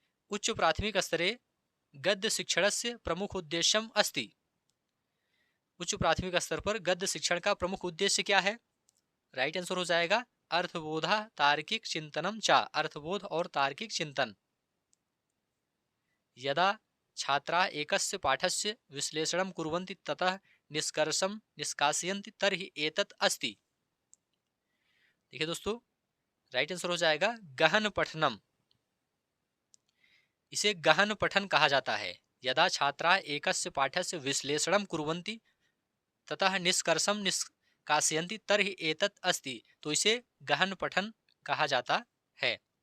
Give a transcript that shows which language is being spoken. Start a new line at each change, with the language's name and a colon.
Sanskrit: उच्च प्राथमिक स्तरे गद्य शिक्षणस्य प्रमुख उद्देश्यम अस्ति,
Hindi: उच्च प्राथमिक स्तर पर गद्य शिक्षण का प्रमुख उद्देश्य क्या है, राइट आंसर हो जाएगा
Sanskrit: अर्थबोधा तार्किक चिंतनम चा,
Hindi: अर्थबोध और तार्किक चिंतन।
Sanskrit: यदा छात्रा एकस्य पाठस्य विश्लेषणं कुर्वन्ति ततः निष्कर्षं निष्कासयन्ति तर्हि एतत् अस्ति।
Hindi: देखिए दोस्तों राइट आंसर हो जाएगा गहन पठनम, इसे गहन पठन कहा जाता है।
Sanskrit: यदा छात्रा एकस्य पाठस्य विश्लेषणं कुर्वन्ति ततः निष्कर्षं निष्कासयन्ति तर्हि एतत् अस्ति,
Hindi: तो इसे गहन पठन कहा जाता है।